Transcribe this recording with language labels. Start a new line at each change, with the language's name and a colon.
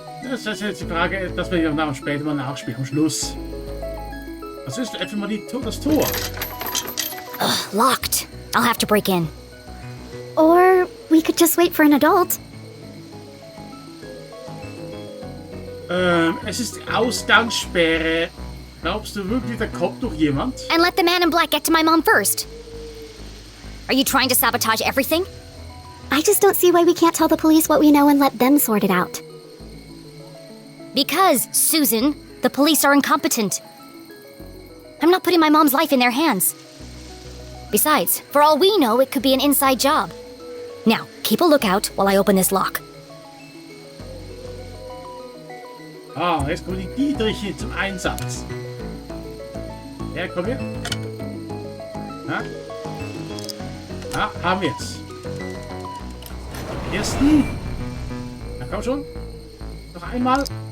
German: Das ist jetzt die Frage, dass wir dann später mal nachspielen, am Schluss. Was ist einfach mal das Tor?
English: Locked. I'll have to break in. Or we could just wait for an adult.
German: Es ist die Ausgangssperre. Glaubst du wirklich, da kommt doch jemand?
English: And let the man in black get to my mom first. Are you trying to sabotage everything? I just don't see why we can't tell the police what we know and let them sort it out. Because, Susan, the police are incompetent. I'm not putting my mom's life in their hands. Besides, for all we know, it could be an inside job. Now, keep a lookout while I open this lock.
German: Jetzt kommen die Dietriche zum Einsatz. Ja, komm her. Haben wir es. Ersten. Na komm schon. Noch einmal.